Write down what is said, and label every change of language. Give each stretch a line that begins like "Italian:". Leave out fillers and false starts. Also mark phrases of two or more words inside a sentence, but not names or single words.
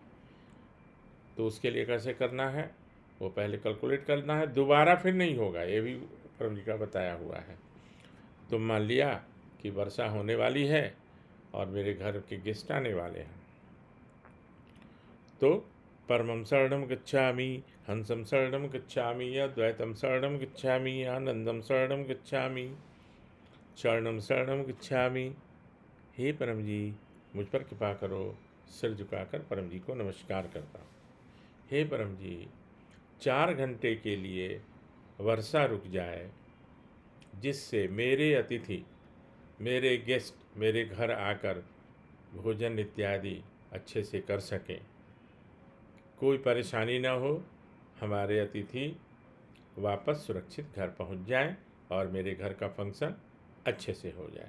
Hindi: तो उसके लिए कैसे करना है, वो पहले कैलकुलेट करना है, दोबारा फिर नहीं होगा, ये भी परम जी का बताया हुआ है। तो मान लिया कि वर्षा होने वाली है और मेरे घर के गेस्ट आने वाले हैं, तो
Sanskrit: परमं शरणं गच्छामि, हंसं शरणं गच्छामि, अद्वैतं शरणं गच्छामि, आनंदं शरणं गच्छामि, शरणं शरणं गच्छामि।
Hindi: हे परम जी, मुझ पर कृपा करो। सिर झुकाकर परम जी को नमस्कार करता हूँ। हे परम जी, 4 घंटे के लिए वर्षा रुक जाए, जिससे मेरे अतिथि, मेरे गेस्ट मेरे घर आकर भोजन इत्यादि अच्छे से कर सकें, कोई परेशानी न हो, हमारे अतिथि वापस सुरक्षित घर पहुंच जाएं और मेरे घर का फंक्शन अच्छे से हो जाए।